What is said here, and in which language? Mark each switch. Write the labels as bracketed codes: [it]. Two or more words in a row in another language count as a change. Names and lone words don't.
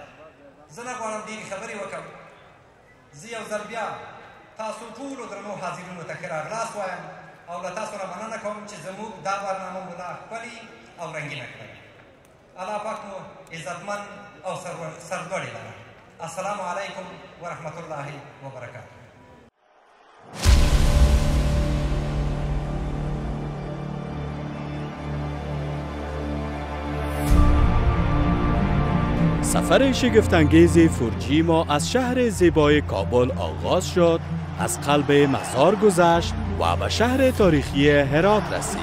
[ps] زه نه غواړم ډېرې خبرې وکړم. زه یو ځل بیا تاسو ټولو درنو حاضرینو ته ښه راغلاست وایم او له تاسو نه مننه کوم چې زموږ دا برنامه مو لا ښکلې او رنګینه کړې. الله پاک مو عزتمن او سرلوړي لره. [ar] السلام علیکم ورحمت الله وبرکاته. [fa] سفر شگفت‌انگیز 4G ما از شهر زیبای کابل آغاز شد، از قلب مزار گذشت و به شهر تاریخی هرات رسید.